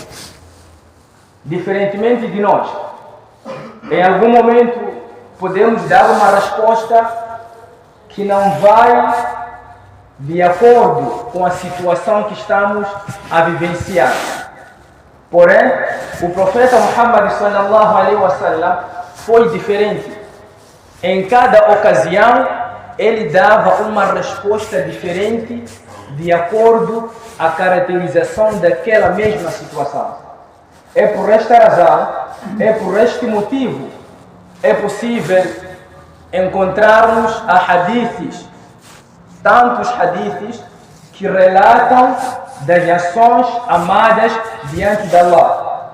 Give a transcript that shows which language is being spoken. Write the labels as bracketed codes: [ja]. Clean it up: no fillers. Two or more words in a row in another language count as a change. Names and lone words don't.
[pt] Diferentemente de nós, em algum momento podemos dar uma resposta que não vai de acordo com a situação que estamos a vivenciar. Porém, o profeta Muhammad [ar] صلى الله عليه وسلم [pt] foi diferente. Em cada ocasião, ele dava uma resposta diferente de acordo com a caracterização daquela mesma situação. É por esta razão, é por este motivo, é possível encontrarmos hadiths, tantos hadiths que relatam das ações amadas diante de Allah.